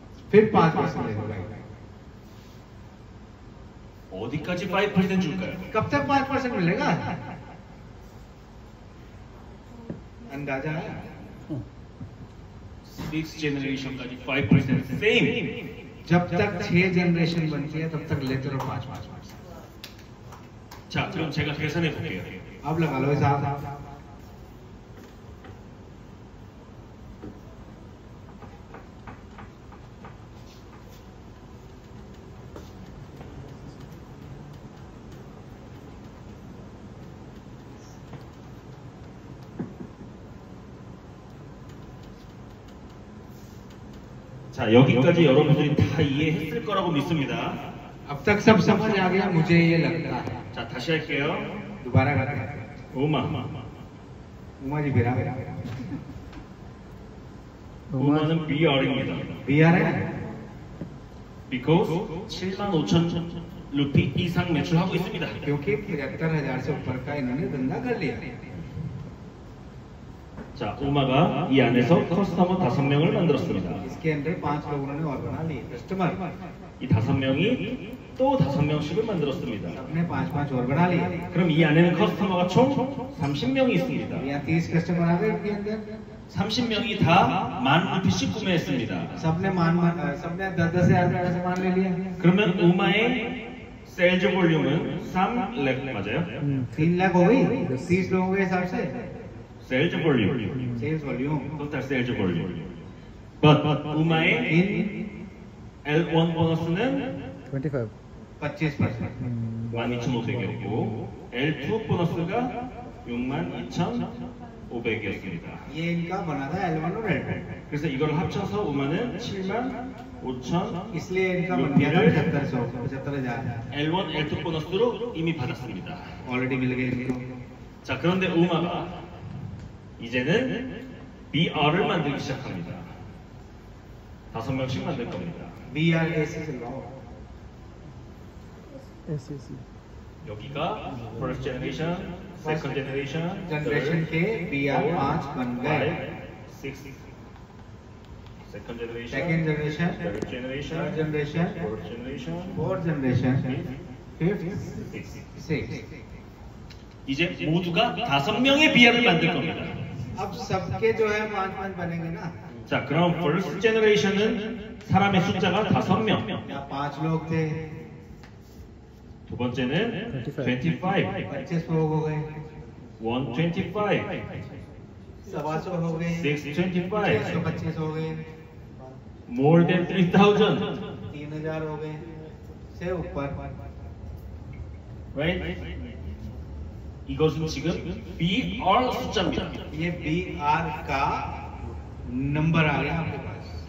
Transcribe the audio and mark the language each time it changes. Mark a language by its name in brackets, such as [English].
[Hindi] फिर 5% ले लो भाई। [Korean] 어디까지 5% 줄까요? [Hindi] कब तक 5% मिलेगा? अंदाजा है? [English] 6th generation [Korean] 까지 5%. [English] Same. [Hindi] जब तक 6 जनरेशन बनती है तब तक लेते रहो 5%। [Korean] 자, 그럼 제가 계산해 볼게요. [Hindi] अब लगा लो हिसाब। [Korean] 자, 여기까지 여러분들이 다 이해했을 거라고 믿습니다. [Hindi] अब तक सब समझ आ गया मुझे ये लगता है। [Korean] 자, 다시 할게요. [Hindi] दोबारा करते हैं। [Korean] 우마. [Hindi] उमा जी फिर [Korean] 우마는 BR입니다. [Hindi] BR है [English] Because [Korean] 75,000 루피 이상 매출하고 있습니다. [Hindi] क्योंकि 75,000 से ऊपर का इन्होंने धंधा कर लिया। [Korean] 자, 우마가 이 안에서 커스터머 5명을 만들었습니다. [Hindi] इसके अंदर 5 लोगों ने और बना लिए कस्टमर। [Korean] 이 5명이 또 5명씩을 만들었습니다. [Hindi] सबने 5-5 और बना लिए। [Korean] 그럼 이 안에는 커스터머가 총 30명이 있습니다. [Hindi] यहाँ 30 कस्टमर आ गए इनके अंदर। [Korean] 30명이 다 10,000루피씩 구매했습니다. [Hindi] सबने 10,000 का सामान ले लिया। [Korean] 그러면 우마의 세일즈 볼륨은 3렉 맞아요? [Hindi] 3 लाख हो गई 30 लोगों के हिसाब से [Korean] 세일즈 볼륨. [Hindi] Sales volume. [Korean] 토탈 세일즈 볼륨. [English] But [Korean] 우마의 [Hindi] in [Korean] L1 보너스는 25. [Hindi] 25%। [Korean] 12,500이었고 L2 보너스가 62,500이었습니다. [Hindi] ये इनका बना था L1 और L2। [Korean] 그래서 이걸 합쳐서 우마는 75,000 [Hindi] इसलिए इनका बन गया था 75,000 [Korean] L1, L2 보너스로 이미 받았습니다. [Hindi] ऑलरेडी मिल गए इनको। [Korean] 자, 그런데 우마가 이제는 BR을 만들기 시작합니다. 5명씩 만들 겁니다. [Hindi] BRAC चलवाओ। SAC. [Korean] 여기가 [English] first generation, second generation, [Hindi] generation के BR 5 बन गए। [English] 6, second generation, [Hindi] second generation, [English] third generation, [Hindi] third generation, [English] fourth generation, [Hindi] fourth generation, fifth, 6. Six. [Korean] 이제 모두가 5명의 BR을 만들 겁니다. [Hindi] अब सबके जो है 5-5 बनेंगे ना। [Korean] 자, 그럼 [English] first generation [Korean] 은 사람의 숫자가 5명. [Hindi] यहाँ 5 लोग थे, [Korean] 두 번째는 25, [Hindi] 25 लोग हो गए, 125, 125 हो गए, 625, 625 हो गए, [English] more than 3,000. [Hindi] 3,000 हो गए से ऊपर। [English] Right? [Korean] 이것은 지금 BR 숫자입니다. [Hindi] ये BR का नंबर आ गया आपके पास।